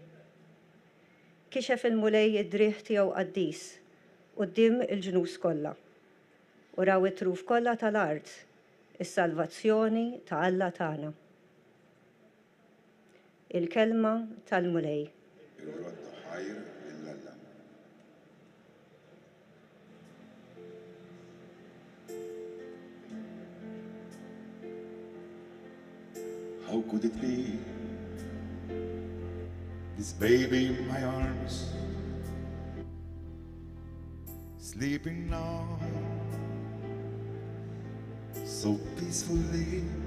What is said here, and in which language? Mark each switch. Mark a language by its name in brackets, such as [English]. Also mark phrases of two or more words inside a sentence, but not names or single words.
[Maltese] Kixef il-mulej id-drieħ tiegħu qaddis quddiem il-ġnus kollha, u raw it-truf kollha tal-art, is-salvazzjoni ta' Alla tagħna. Il-kelma tal-mulej. [English] How could it be? This baby in my arms, sleeping now, so peacefully.